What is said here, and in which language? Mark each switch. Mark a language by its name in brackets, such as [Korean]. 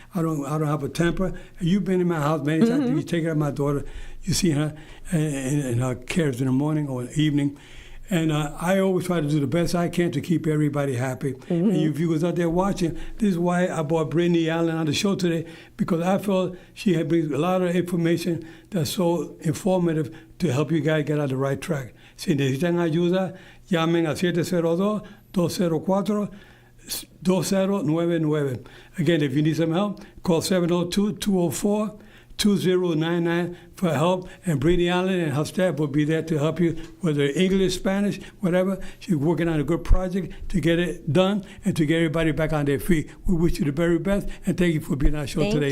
[English] I don't have a temper. You've been in my house many times. You take care of my daughter. You see her in her cares in the morning or evening. And I always try to do the best I can to keep everybody happy. And you viewers out there watching, this is why I brought Brittany Allen on the show today, because I felt she brings a lot of information that's so informative to help you guys get on the right track. [Spanish] Si necesitan ayuda, llamen al 702-204-2099. [English] Again, if you need some help, call 702-204-2099 for help, and Brittany Allen and her staff will be there to help you, whether English, Spanish, whatever. She's working on a good project to get it done and to get everybody back on their feet. We wish you the very best, and thank you for being on our show today.